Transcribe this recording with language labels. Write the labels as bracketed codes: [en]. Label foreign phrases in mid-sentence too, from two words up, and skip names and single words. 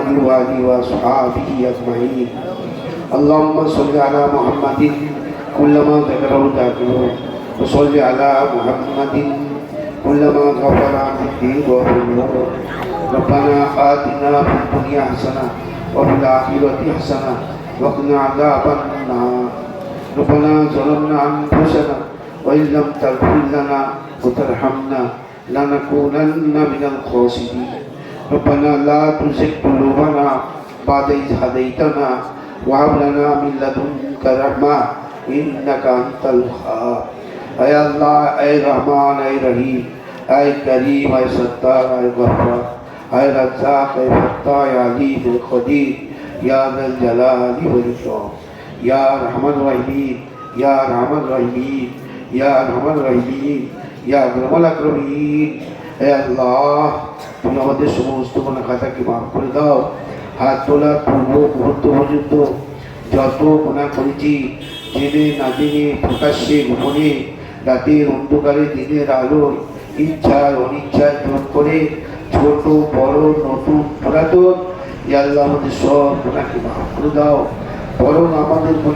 [ar] وآله وأصحابه أجمعين اللهم صل على محمد كلما ذكره ذاكرون وصل على محمد كلما غفر عن الدين وغفره ربنا آتنا في الدنيا حسنة وفي الآخرة حسنة وقنا عذاب النار ربنا ظلمنا أنفسنا وإن لم تغفر لنا وترحمنا لنكونن من الخاسرين ربنا لا تزغ قلوبنا بعد إذ هديتنا وهب لنا من لدنك رحمة إنك أنت الوهاب [ur] اے اللہ اے رحمان اے رحیم اے کریم اے ستار اے غفار اے رزاق اے فتاح اے علیم اے قدیر [ar] یا ذا الجلال والإکرام یا ارحم الراحمین یا ارحم الراحمین یا ارحم الراحمین یا اکرم الاکرمین [ur] اے اللہ [bn] তুমি আমাদের সমস্ত গুনাহ খাতাকে মাফ করে দাও হাত তোলার পূর্ব মুহূর্ত পর্যন্ত যত গুনাহ করেছি জেনে না জেনে প্রকাশ্যে গোপনে রাতের অন্ধকারে দিনের আলো ইচ্ছায় অনিচ্ছায় দূর করে ছোট বড় নতুন পুরাতন [ar] يا الله [bn] আমাদের সব গুনাহকে মাফ করে দাও বরং আমাদের